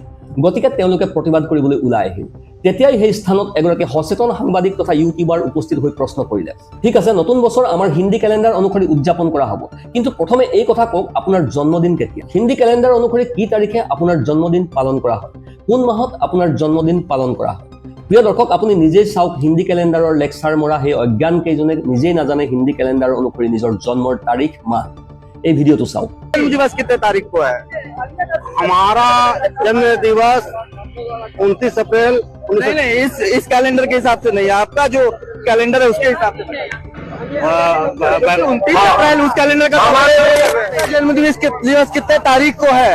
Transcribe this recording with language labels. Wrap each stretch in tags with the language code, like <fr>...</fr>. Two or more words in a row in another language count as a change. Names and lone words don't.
<as>গতিকে তেওঁলোকে প্ৰতিবাদ কৰিবলৈ ওলাই আহিল। তেতিয়াই সেই স্থানত এগৰাকী সচেতন সাংবাদিক তথা ইউটিউবাৰ উপস্থিত হৈ প্ৰশ্ন কৰিলে, ঠিক আছে, নতুন বছৰ আমাৰ হিন্দী কেলেণ্ডাৰ অনুসৰি উদযাপন কৰা হ'ব, কিন্তু প্ৰথমে এই কথা কওক, আপোনাৰ জন্মদিন কেতিয়া? হিন্দী কেলেণ্ডাৰ অনুসৰি কি তাৰিখে আপোনাৰ জন্মদিন পালন কৰা হয়? কোন মাহত আপোনাৰ জন্মদিন পালন কৰা হয়? প্ৰিয় দৰ্শক, আপুনি নিজেই চাওক, হিন্দী কেলেণ্ডাৰৰ লেকচাৰ মৰা সেই অজ্ঞান কেইজনে নিজেই নাজানে হিন্দী কেলেণ্ডাৰ অনুসৰি নিজৰ জন্মৰ তাৰিখ মাহ। এই ভিডিঅ'টো চাওক।</as> <hi>जन्म दिवस कितने तारीख को है? हमारा जन्म दिवस 29 अप्रैल। नहीं, इस कैलेंडर के हिसाब से नहीं, आपका जो कैलेंडर है उसके हिसाब से। 29 अप्रैल उस कैलेंडर का। हमारे जन्म दिवस कितने तारीख को है?</hi>